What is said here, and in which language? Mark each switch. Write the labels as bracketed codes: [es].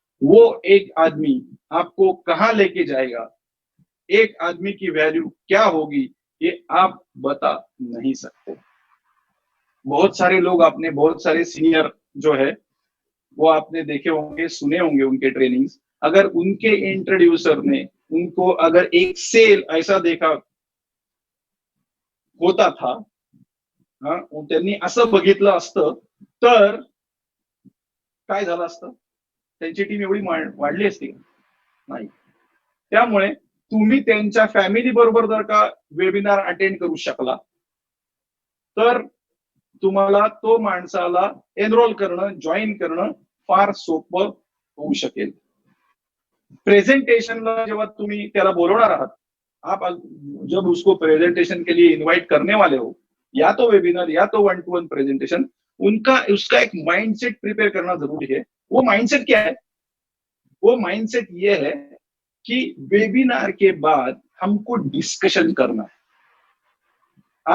[hi] वो एक आदमी आपको कहां लेके जाएगा, एक आदमी की वैल्यू क्या होगी, ये आप बता नहीं सकते। बहुत सारे लोग, आपने बहुत सारे सीनियर जो है वो आपने देखे होंगे, सुने होंगे उनके ट्रेनिंग्स। अगर उनके इंट्रोड्यूसर ने उनको अगर एक सेल ऐसा देखा होता था, [mr] त्यांनी असं बघितलं असतं तर काय झालं असतं, त्यांची टीम एवढी वाढली असती का? नाही। त्यामुळे तुम्ही त्यांच्या फॅमिली बरोबर जर का वेबिनार अटेंड करू शकला तर तुम्हाला तो माणसाला एनरोल करणं, जॉईन करणं फार सोपं होऊ शकेल। प्रेजेंटेशनला जेव्हा तुम्ही त्याला बोलवणार आहात, [hi] आप जब उसको प्रेजेंटेशन के लिए इनवाइट करने वाले हो, या तो वेबिनार या तो 1-to-1 प्रेजेंटेशन, उसका एक माइंडसेट प्रिपेयर करना जरूरी है। वो माइंडसेट क्या है? वो माइंडसेट ये है कि वेबिनार के बाद हमको डिस्कशन करना है।